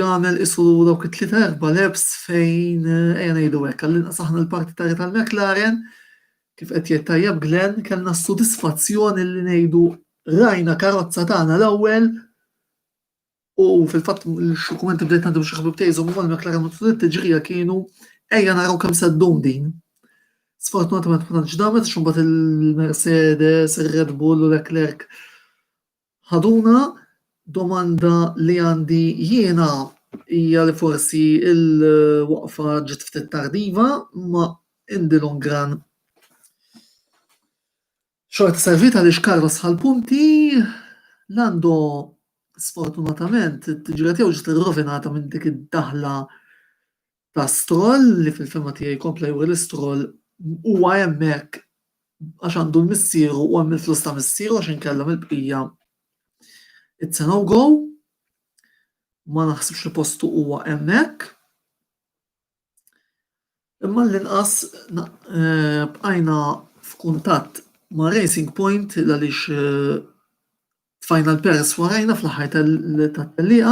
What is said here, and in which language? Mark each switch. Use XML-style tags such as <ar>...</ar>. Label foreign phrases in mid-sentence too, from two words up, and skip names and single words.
<mt>jagħmel isu dawk it-3 4 laps fejn ejja ngħidu hekk għall-inqas aħna l-partitar tal-McLaren kif qed jgħid tajjeb Glenn kellna s-sodisfazzjoni li ngħidu rajna karozza tagħna l-ewwel u fil-fatt xi kumenti bdejt nagħdu xi ħabib tgħidhom huma l-McLaren matul it-tiġrija kienu ejja naraw kemm seddhom din. Sfortunatament ma tantx damet x'imbagħad il-Mercedes, ir-Red Bull u Leclerc ħaduna. Domanda li għandi jiena hija li forsi il-waqfa ġiet ftit tardiva ma</mt> <en>in the long run</en> <mt>xorta servita għaliex Carlos ħall-punti Lando sfortunatament it-tiġrija tiegħu ġiet irrovinata minn dik id-daħla ta' Stroll li fil-fema tiegħi kompla juri l-Stroll huwa hemmhekk għax għandu l-missieru u hemm il-flus ta' missieru għax inkella mill-bqija</mt> <en>it's a no go.</en> <mt>Ma naħsibx li postu huwa hemmhekk. Imma l-inqas bqajna f'kuntatt ma' Racing Point għaliex Final Perez warajna fl-aħħar tat-tellieqa.</mt>